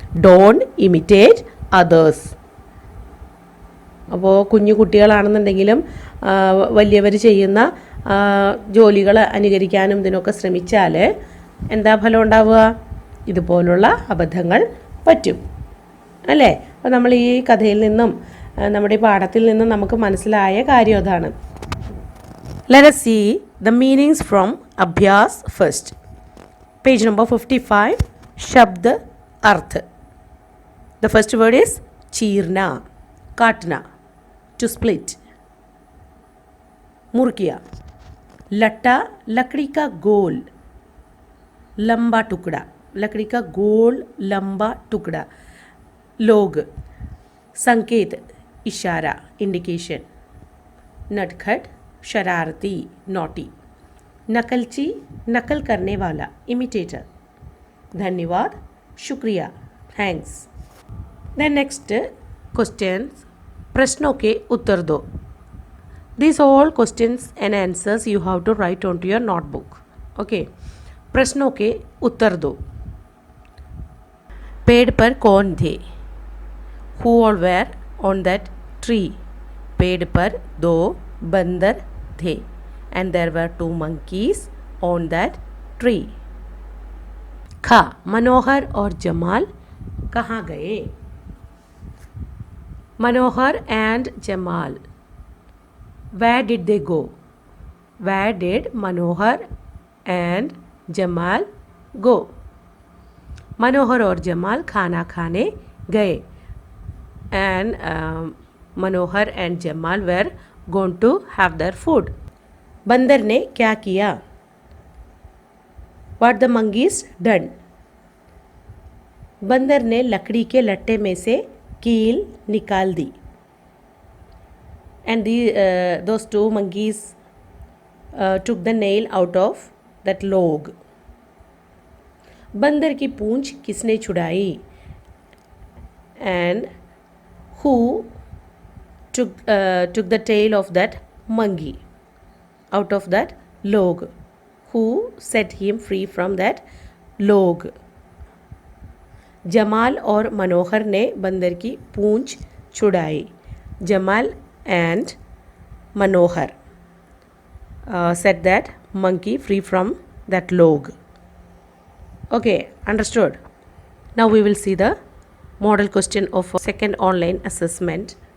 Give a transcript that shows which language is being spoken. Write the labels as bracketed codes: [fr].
[en] Don't imitate others. [ml] അപ്പോൾ കുഞ്ഞു കുട്ടികളാണെന്നുണ്ടെങ്കിലും വലിയവർ ചെയ്യുന്ന ജോലികൾ അനുകരിക്കാനും ഇതിനൊക്കെ ശ്രമിച്ചാൽ എന്താ ഫലം ഉണ്ടാവുക? ഇതുപോലുള്ള അബദ്ധങ്ങൾ പറ്റും, അല്ലേ? അപ്പോൾ നമ്മൾ ഈ കഥയിൽ നിന്നും നമ്മുടെ ഈ പാഠത്തിൽ നിന്നും നമുക്ക് മനസ്സിലായ കാര്യം അതാണ്. [en] Let us see the meanings from Abhyas first. Page number 55, Shabd Arth. The first word is cheerna, katna, to split. [hi] मुर्किया, लट्टा, लकड़ी का गोल लंबा टुकड़ा, लकड़ी का गोल लंबा टुकड़ा. लोग, संकेत, इशारा, इंडिकेशन. नटखट, शरारती, नोटी. नकलची, नकल करने वाला, इमिटेटर. धन्यवाद, शुक्रिया, थैंक्स. [en] then next questions, [hi] प्रश्नों के उत्तर दो. [en] These all questions and answers you have to write onto your notebook. [hi] Okay. प्रश्नों के उत्तर दो. पेड़ पर कौन थे? [en] Who all were on that tree? [hi] पेड़ पर 2 बंदर थे [en] and there were 2 monkeys on that tree. [hi] खा, मनोहर और जमाल कहाँ गए? [en] Manohar and Jamal, where did they go? Where did Manohar and Jamal go? [hi] मनोहर और जमाल खाना खाने गए [en] and Manohar and Jamal were going to have their food. [hi] बंदर ने क्या किया? [en] What the monkeys done? [hi] बंदर ने लकड़ी के लट्टे में से कील निकाल दी. [en] And those two monkeys took the nail out of that log. [hi] बंदर की पूंछ किसने छुड़ाई? [en] And who took the tail of that monkey out of that log? Who set him free from that log? [hi] Jamal और मनोहर ने बंदर की पूंछ छुड़ाई. [en] Jamal and Manohar set that monkey free from that log. Okay, understood. Now we will see the model question of second online assessment.